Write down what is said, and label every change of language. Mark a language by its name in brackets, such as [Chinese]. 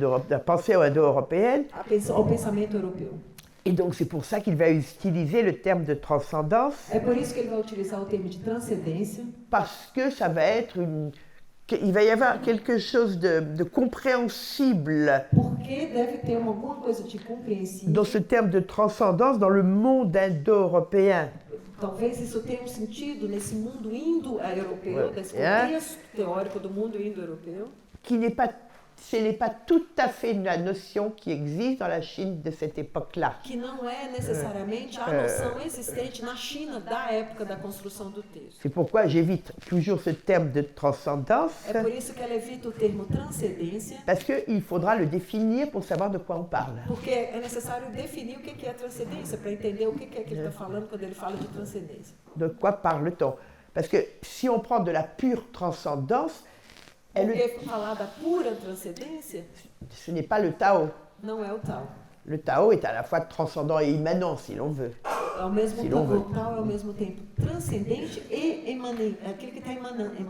[French] La pensée indo-européenne. [Portuguese] ao pensamento europeu. [French] Et donc, c'est pour ça qu'il va utiliser le terme de transcendance, [Portuguese] É por isso que ele vai utilizar o termo de transcendência, [French] parce que ça va être il va y avoir quelque chose de compréhensible [Portuguese] porque deve ter alguma coisa de compreensível. [French] dans ce terme de transcendance dans le monde indo-européen. [Portuguese] Talvez isso tenha um sentido nesse mundo indo-europeu, desse É. contexto teórico do mundo indo-europeu, [French] Ce n'est pas tout à fait la notion qui existe dans la Chine de cette époque-là. [Portuguese] que não é necessariamente a noção existente na China da época da construção do texto. [French] C'est pourquoi j'évite toujours ce terme de transcendance, [Portuguese] É por isso que ela evita o termo transcendência, [French] parce qu'il faudra le définir pour savoir de quoi on parle. [Portuguese] porque é necessário definir o que é transcendência, para entender o que é que ele está falando quando ele fala de transcendência. [French] De quoi parle-t-on? Parce que si on prend de la pure transcendance, [Portuguese] Porque falar da pura transcendência [French] ce n'est pas le Tao. [Portuguese] não é o tal. [French] Le Tao est à la fois transcendant et immanent, si l'on veut. [Portuguese] Ao mesmo Se tempo, não vê. o tal é ao mesmo tempo transcendente e emanante, é aquele que está emanando.